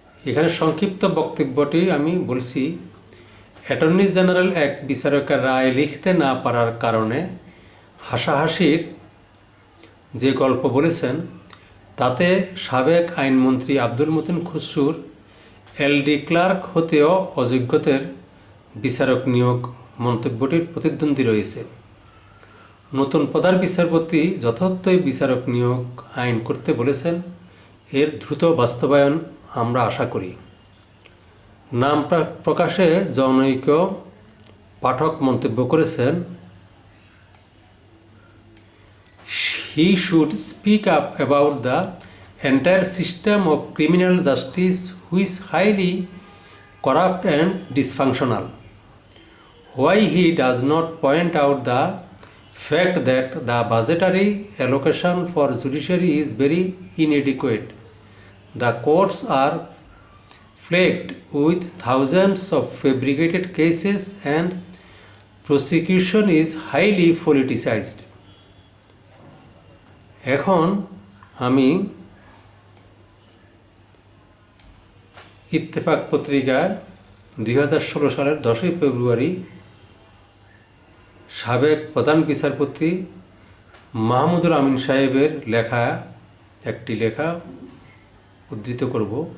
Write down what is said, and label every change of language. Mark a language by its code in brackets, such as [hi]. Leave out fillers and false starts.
[bn] এখানে সংক্ষিপ্ত বক্তব্যটি আমি বলছি। অ্যাটর্নি জেনারেল এক বিচারকের রায় লিখতে না পারার কারণে হাসাহাসির যে গল্প বলেছেন, তাতে সাবেক আইনমন্ত্রী আব্দুল মতিন খসরুর এলডি ক্লার্ক হতেও অযোগ্যদের বিচারক নিয়োগ মন্তব্যটির প্রতিদ্বন্দ্বী রয়েছে। নতুন প্রধান বিচারপতি যথার্থই বিচারক নিয়োগ আইন করতে বলেছেন। এর দ্রুত বাস্তবায়ন আমরা আশা করি। নাম প্রকাশে জনৈক পাঠক মন্তব্য করেছেন, [en] he should speak up about the entire system of criminal justice which is highly corrupt and dysfunctional. Why he does not point out the fact that the budgetary allocation for judiciary is very inadequate. The courts are plagued with thousands of fabricated cases and prosecution is highly politicized. [bn] এখন আমি ইত্তেফাক পত্রিকায় 2016 সালের 10 ফেব্রুয়ারি সাবেক প্রধান বিচারপতি মাহমুদুল আমিন সাহেবের লেখা একটি লেখা উদ্ধৃত করব।